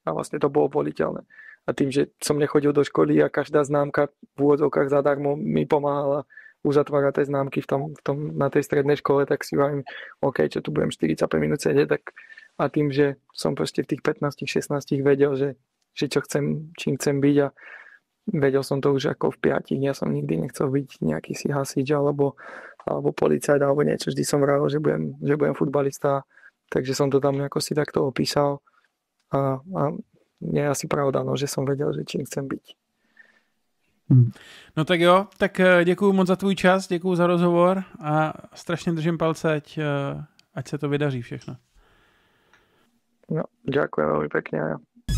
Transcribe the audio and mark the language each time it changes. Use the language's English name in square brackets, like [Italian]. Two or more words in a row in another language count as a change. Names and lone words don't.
[Slovak] A vlastne to bolo voliteľné. A tým, že som nechodil do školy a každá známka v úvodzovkách zadarmo mi pomáhala uzatvárať tie známky na tej strednej škole, tak si hovorím, OK, čo tu budem 45 minút sedieť, tak a tým, že som proste v tých 15-16 vedel, že čím chcem byť a vedel som to už ako v 5. Ja som nikdy nechcel byť nejaký si hasič alebo policajt alebo niečo. Vždy som vravil, že budem futbalista, takže som to tam nejako si takto opísal a je asi pravda, no, že som vedel, že čím chcem byť. [Czech] No tak jo, tak děkuju moc za tvůj čas, děkuju za rozhovor a strašně držím palce, ať se to vydaří všechno. [Slovak] No, ďakujem veľmi pekne.